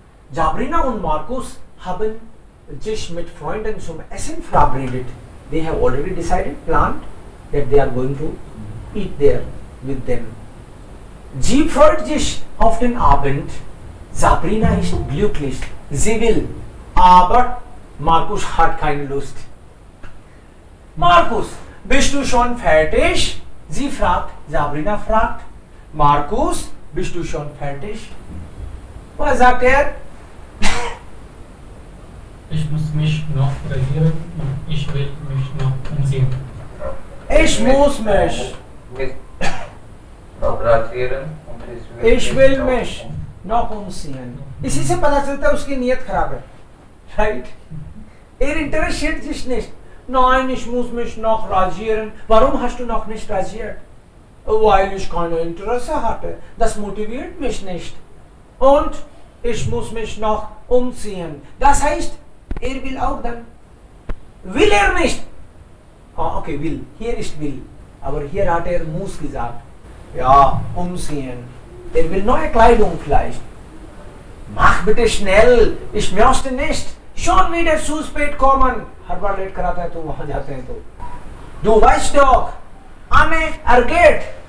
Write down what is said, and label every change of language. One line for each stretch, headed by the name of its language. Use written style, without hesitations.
German: Sabrina und Markus haben sich mit Freunden zum Essen verabredet.
English: They have already decided, planned that they are going to eat there with them.
German: Sie freut sich auf den Abend Sabrina ist glücklich. Sie will. Aber Markus hat keine Lust. Markus, bist du schon fertig? Sie fragt, Sabrina fragt. Markus, bist du schon fertig? Was sagt er? Ich muss mich noch rasieren und ich will mich noch umziehen. Ich muss mich. noch rasieren und Ich will mich noch umziehen.
Hindi: इसी से पता चलता है उसकी नीयत खराब है, right?
German: interessiert sich nicht. Nein, ich muss mich noch rasieren. Warum hast du noch nicht rasiert? Weil ich keine Interesse hatte. Das motiviert mich nicht. Und ich muss mich noch umziehen. Das heißt, er will auch dann. Will er nicht? Ah, okay, will. Hier ist will. Aber hier hat er muss gesagt. Ja, umziehen. Er will neue Kleidung vielleicht. Mach bitte schnell. Ich möchte nicht schon wieder zu spät kommen.
Hindi: हर bar late कराता है तो वहां जाते हैं तो.
German: Du weißt doch, Anne ergeht.